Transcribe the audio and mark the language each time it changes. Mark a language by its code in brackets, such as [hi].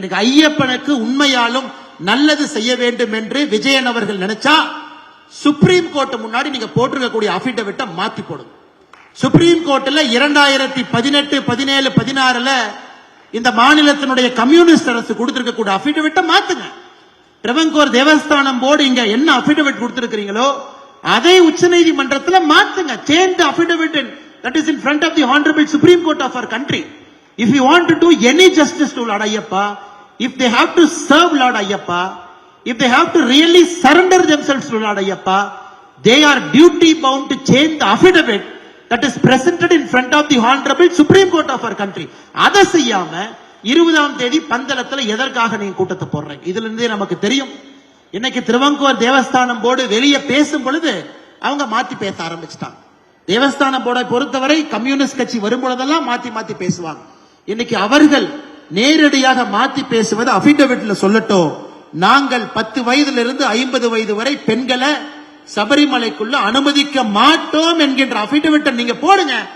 [ta] இன்னைக்கு ஐயப்பனுக்கு உண்மையாலும் நல்லது செய்ய வேண்டும் என்று விஜயன் அவர்கள் நினைச்சா சுப்ரீம் கோர்ட் முன்னாடி நீங்க போட்டிருக்கக்கூடிய அபிடவிட்டை மாத்தி போடுங்க. சுப்ரீம் கோர்ட்ல 2018, 17, 16 இந்த மாநிலத்தினுடைய கம்யூனிஸ்ட் அரசு கொடுத்திருக்கக்கூடிய அபிடவிட்டை மாத்துங்க. ட்ரெவங்கோர் தேவஸ்தானம் போர்டு இங்க என்ன அபிடவிட் கொடுத்திருக்கிறீங்களோ அதை உச்ச நீதிமன்றத்தில் மாத்துங்க. [en] Change the affidavit that is in front of the Honorable Supreme Court of our country. If you want to do any justice to Lord Ayyappa, if they have to serve Lord Ayyappa, if they have to really surrender themselves to Lord Ayyappa, they are duty bound to change the affidavit that is presented in front of the Honorable Supreme Court of our country. [ta] அதை செய்யாம 20ஆம் தேதி பந்தளத்துல எதற்காக நீங்க கூட்டத்தை போடுறீங்க? இதுல இருந்தே நமக்கு தெரியும். இன்னைக்கு திருவங்கோர் தேவஸ்தானம் போர்டு வெளியே பேசும் பொழுது அவங்க மாத்தி பேச ஆரம்பிச்சிட்டாங்க. தேவஸ்தான போர்டை பொறுத்தவரை கம்யூனிஸ்ட் கட்சி வரும் பொழுதெல்லாம் மாத்தி மாத்தி பேசுவாங்க. இன்னைக்கு அவர்கள் நேரடியாக மாத்தி பேசுவது அபிடவிட்ல சொல்லட்டும், நாங்கள் 10 வயதிலிருந்து 50 வயது வரை பெண்களை சபரிமலைக்குள்ள அனுமதிக்க மாட்டோம் என்கின்ற அபிடவிட்டை நீங்க போடுங்க.